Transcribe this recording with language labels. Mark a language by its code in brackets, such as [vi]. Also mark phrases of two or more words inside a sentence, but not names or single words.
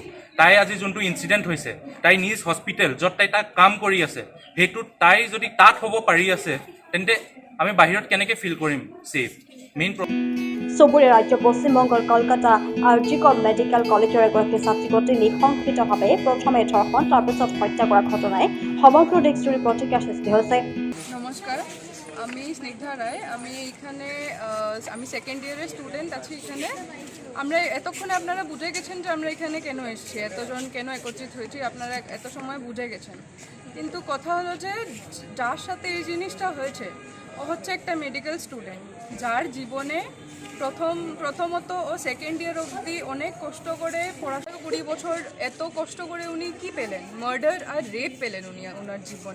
[as] তাই আজি যোনটো ইনচিডেণ্ট হৈছে, তাই নিজ হস্পিটেল য'ত তাই কাম কৰি আছে, সেইটোত তাই যদি তাত হ'ব পাৰি আছে, তেন্তে আমি বাহিৰত কেনেকৈ ফিল কৰিম ছেফ। মেইন চুবুৰীয়া ৰাজ্য পশ্চিমবংগৰ কলকাতা RG কৰ মেডিকেল কলেজৰ এগৰাকী ছাত্ৰীক অতি নৃশংসিতভাৱে প্ৰথমে ধৰ্ষণ তাৰপিছত হত্যা কৰা ঘটনাই সমগ্র দেশজুড়ে প্রতিক্রিয়া সৃষ্টি হয়েছে। [bn] নমস্কার, আমি স্নিগ্ধা রায়। আমি [en] second yearer student [bn] আছি এখানে। আমরা এতক্ষণে আপনারা বুঝে গেছেন যে আমরা এখানে কেন এসেছি, এতজন কেন একত্রিত হয়েছি, আপনারা এত সময় বুঝে গেছেন। কিন্তু কথা হলো যে যার সাথে এই জিনিসটা হয়েছে ও হচ্ছে একটা [en] medical student, [bn] যার জীবনে প্রথমত ও সেকেন্ড ইয়ার অবধি অনেক কষ্ট করে পড়াশোনা, 20 বছর এত কষ্ট করে উনি কি পেলেন, মার্ডার আর রেপ পেলেন ওনার জীবনে।